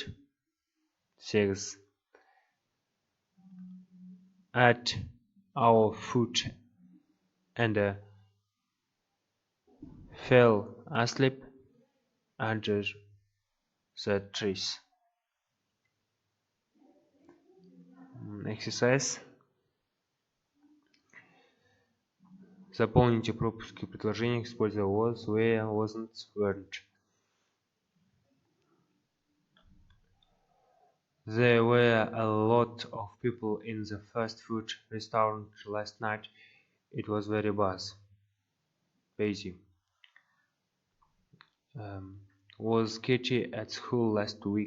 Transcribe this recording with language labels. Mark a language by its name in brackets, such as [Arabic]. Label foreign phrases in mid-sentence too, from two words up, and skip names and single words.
[English] 8 at our foot and fell asleep under the trees. Exercise. [Russian] Заполните пропуски в предложениях, используя [English] was, were, wasn't, weren't. There were a lot of people in the fast food restaurant last night. It was very busy. Was Katie at school last week?